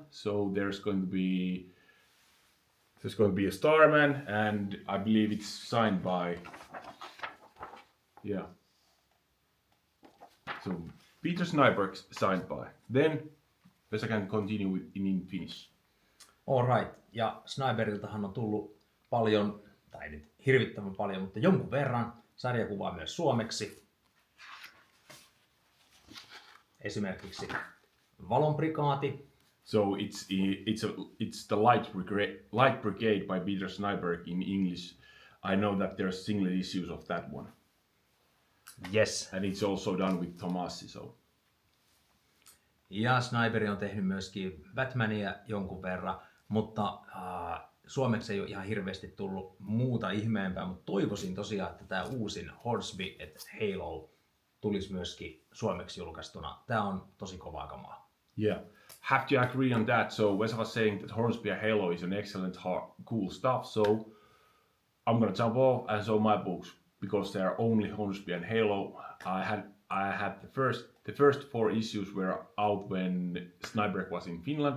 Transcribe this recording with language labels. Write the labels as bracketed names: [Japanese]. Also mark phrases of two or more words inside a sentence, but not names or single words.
[English] So there's going to be a Starman, and I believe it's signed by, so Peter Snejbjerg signed by. Then Vesa can continue in Finnish. Alright, [Finnish] ja Snejbjergiltahan on tullut paljon, tai nyt hirvittävän paljon, mutta jonkun verran sarjakuvaa myös suomeksi. Esimerkiksi Valonprikaati. [English] So it's the Light Brigade by Peter Snejbjerg in English. I know that there's single issues of that one. Yes. And it's also done with Tomasi, so. [Finnish] Ja Snejbjerg on tehnyt myöskin Batmania jonkun verran, mutta suomeksi ei ole ihan hirveästi tullut muuta ihmeempää, mutta toivoisin tosiaan, että tämä uusin Hornsby et Halo tulisi myöskin suomeksi julkaistuna. Tämä on tosi kovaa kamaa. [English] Yeah, have to agree on that. So Vesa was saying that Hornsby and Halo is an excellent, cool stuff. So I'm gonna jump off and show my books, because they are only Hornsby and Halo. I had the first 4 issues were out when Snejbjerg was in Finland.